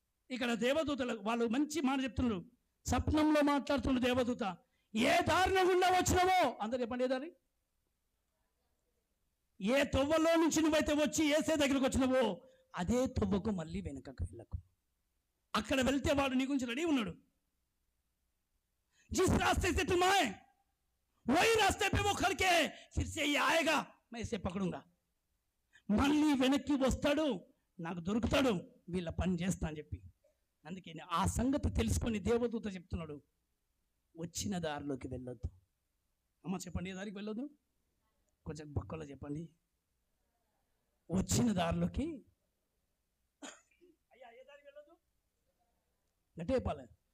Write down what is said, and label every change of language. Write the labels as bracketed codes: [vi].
[te] ఇక్కడ దేవదూతలు వాళ్ళు మంచి మాట చెప్తున్నారు. స్వప్నంలో మాట్లాడుతున్న దేవదూత, ఏ దారిన గుండా వచ్చినావో అందరు చెప్పండి, ఏ దారి, ఏ తొవ్వలో నుంచి నువ్వైతే వచ్చి ఏసే దగ్గరకు వచ్చినావో అదే తొవ్వకు మళ్ళీ వెనకకు వెళ్ళకు. అక్కడ వెళ్తే వాడు నీ గురించి రెడీ ఉన్నాడు. [hi] జిస్ రాస్తే से तुम आए वही रास्ते पे वो खड़ के फिर से ये आएगा मैं इसे पकड़ूंगा. [te] మళ్ళీ వెనక్కి వస్తాడు, నాకు దొరుకుతాడు, వీళ్ళ పని చేస్తా అని చెప్పి. అందుకే ఆ సంగతి తెలుసుకొని దేవదూత చెప్తున్నాడు, వచ్చిన దారిలోకి వెళ్ళొద్దు. అమ్మ చెప్పండి, ఏ దారికి వెళ్ళొద్దు? కొంచెం పక్కలో చెప్పండి. వచ్చిన దారిలోకి అయ్యా ఏ దారికి వెళ్ళొద్దు గట్టే చెప్పాలి.